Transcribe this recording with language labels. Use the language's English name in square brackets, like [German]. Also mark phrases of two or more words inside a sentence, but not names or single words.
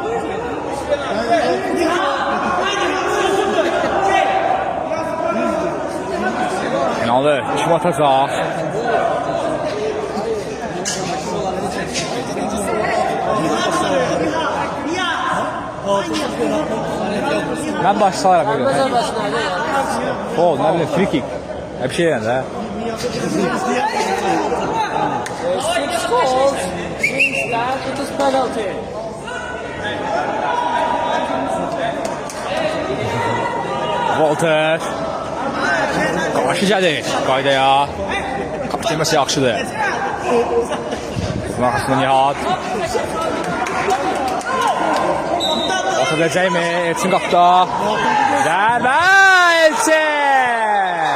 [Azerbaijani] Penalı. Kim atacaq? Mən başlayarım öyle. Foul, nə bilim, [English] free kick. [Azerbaijani] Bir şey yəni də. [English] 6 goals means that it is penalty. Walter. [Azerbaijani] Qarşı gəlir qaydaya. Kapitləməsi yaxşıdır. Bunun arxasında Nihat. Atabiləcəkmi? Elçin qapda. Zərbə Elçin!